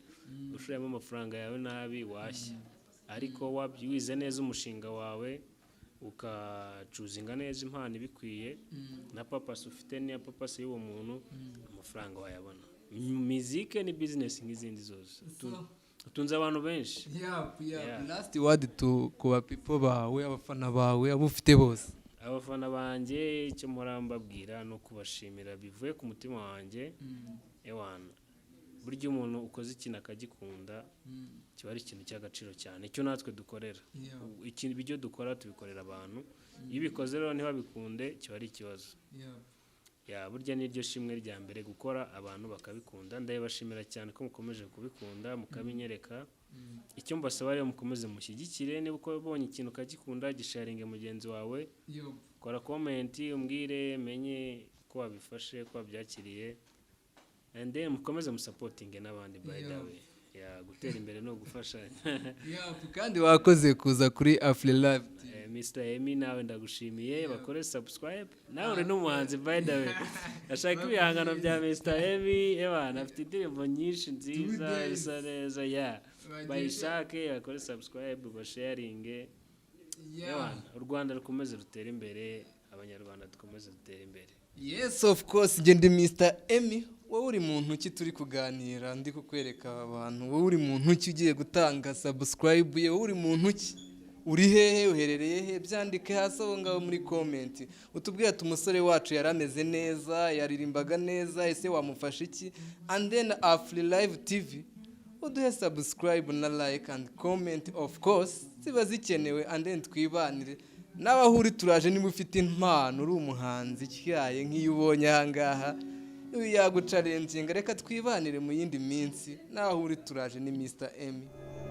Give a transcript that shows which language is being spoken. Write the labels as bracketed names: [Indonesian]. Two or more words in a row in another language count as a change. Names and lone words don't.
[Kinyarwanda] Ushoramo amafaranga yawe nabi washya, ariko wize neza umushinga wawe ukacuzinga neza impano ibikwiye na papasi ufite niya papasi y'uwo muntu amafaranga wayabona. Muzike ni business nk'izindi zose utunze abantu benshi. [English] Last word to [Kinyarwanda] kuba people bawe abafana bawe abo ufite bose. Abafana banjye icyo mpora mbabwira no kubashimira bivuye ku mutima wanjye. Ewana burya umuntu ukoze ikintu akagikunda kiba ari ikintu cy'agaciro cyane. Icyo natwe dukorera ikintu bijyo dukora tubikorera abantu, iyo bikoze rero ntibabikunde kiba ari ikibazo. Burya niryo shimwe rya mbere gukora abantu bakabikunda. Ndabashimira cyane ko mukomeje kubikunda mukabinyereka. Icyo mbasaba rero mukomeze mushyigikire, niba uko ubonye ikintu ukagikunda gisharinge mugenzi wawe, kora comment umbwire menye ko wabifashe ko wabyakiriye, [English] and then [Kinyarwanda] mukomeze musupportinge n'abandi [English] by the way. [Kinyarwanda] Gutera imbere no gufasha. Kandi wakoze kuza kuri Afri Live. Mr. Emi nawe ndagushimiye bakore subscribe. Nawe uri n'umuhanzi by the way. Ashaka ibihangano bya Mr. Emi ebana afite indirimbo nyinshi nziza isa neza bayishake bakore subscribe basharinge. U Rwanda rukomeze rutera imbere, Abanyarwanda dukomeze dutera imbere. [English] Yes of course, [Kinyarwanda] njye ndi Mr. Emi. Wowe uri muntu ki turi kuganira ndi kukwereka abantu, wowe uri muntu ki ugiye gutanga subscribe, wowe uri muntu ki uri hehe uherereye he, byandike hasi aho ngaho muri comment utubwire ati umusore wacu yarameze neza yaririmbaga neza ese wamufasha iki, [English] and then [Kinyarwanda] Afri Live TV uduhe subscribe na [English] like and comment of course [Kinyarwanda] ziba zikenewe, [English] and then [Kinyarwanda] twibanire nawe aho uri turaje niba ufite impano uri umuhanzi cyaye nk'iyo ubonye aha ngaha yagucarenzinga reka twibanire mu yindi minsi nawe aho uri turaje ni Mr. Emi.